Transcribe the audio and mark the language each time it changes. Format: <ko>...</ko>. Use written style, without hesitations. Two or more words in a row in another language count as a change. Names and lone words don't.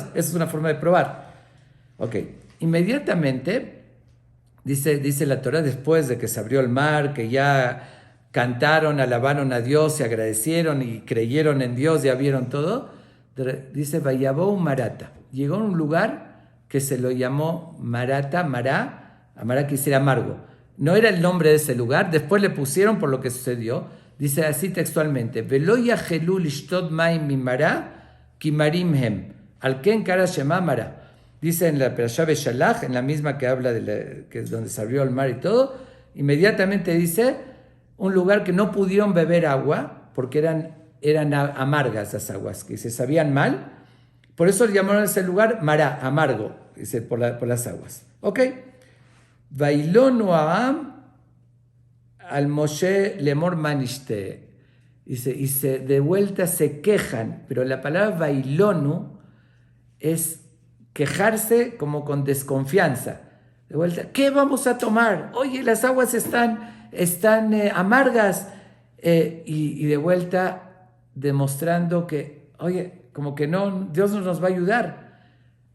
<es>Esa es una forma de probar. Ok, inmediatamente, dice la Torá, después de que se abrió el mar, que ya cantaron, alabaron a Dios, se agradecieron y creyeron en Dios, ya vieron todo, dice,</es> <he>ויבואו מרתה.</he> <es>Llegó a un lugar que se lo llamó Marata, Mará quiere decir amargo. No era el nombre de ese lugar, después le pusieron por lo que sucedió. Dice así textualmente,</es> <he>ולא יכלו לשתות מים ממרה כי מרים הם על כן קרא שמה מרה.</he> <es>Dice en la Perashá Beshalach, en la misma que habla que es donde se abrió el mar y todo, inmediatamente dice un lugar que no pudieron beber agua porque eran amargas las aguas, que se sabían mal. Por eso le llamaron a ese lugar Mará, amargo, dice, por las aguas.</es> <he>¿Ok? וילונו העם על משה לאמר מה נשתה.</he> <es>Dice, de vuelta se quejan, pero la palabra vailonu es quejarse como con desconfianza. De vuelta, ¿qué vamos a tomar? Oye, las aguas están amargas. Y de vuelta demostrando que, oye, como que no, Dios no nos va a ayudar.</es>